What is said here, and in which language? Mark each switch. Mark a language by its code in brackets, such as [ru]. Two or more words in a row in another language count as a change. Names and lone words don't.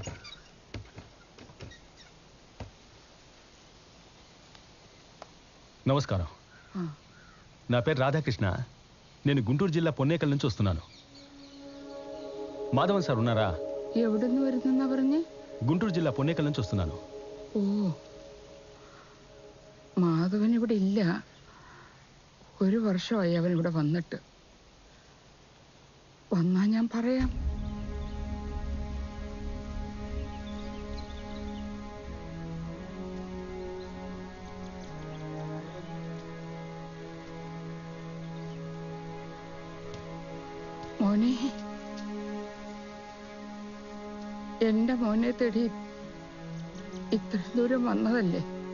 [te] నమస్కారం. నా పేరు రాధాకృష్ణ. నేను గుంటూరు జిల్లా పొన్నేకల్ నుంచి వస్తున్నాను. മാധവൻ സാർ ఉన్నారా? [ml] എവിടുന്ന് വരുന്നെന്നാ പറഞ്ഞേ? [te] ഗുണ്ടൂർ ജില്ല പൊന്നേക്കൽ నుంచి వస్తున్నాను. [ml] ഓ, മാധവൻ ഇവിടെ ഇല്ല. ഒരു വർഷമായി അവൻ ഇവിടെ വന്നിട്ട്. വന്നാ ഞാൻ പറയാം. മോനെ, എന്റെ മോനെ തേടി ഇത്ര ദൂരം വന്നതല്ലേ?